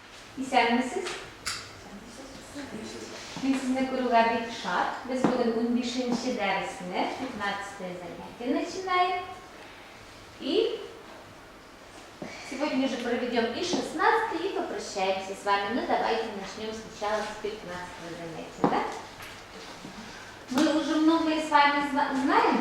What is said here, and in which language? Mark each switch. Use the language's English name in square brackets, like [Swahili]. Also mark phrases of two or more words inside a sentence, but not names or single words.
[Tatar] Исән мисез? Мен сезне күрүгә бик шат. Без бүген 15-нче дәресне, [Russian] 15-е занятие начинаем. И сегодня же проведем и 16-е, и попрощаемся с вами. Ну, давайте начнем сначала с 15-го занятия, да? Мы уже многое с вами знаем.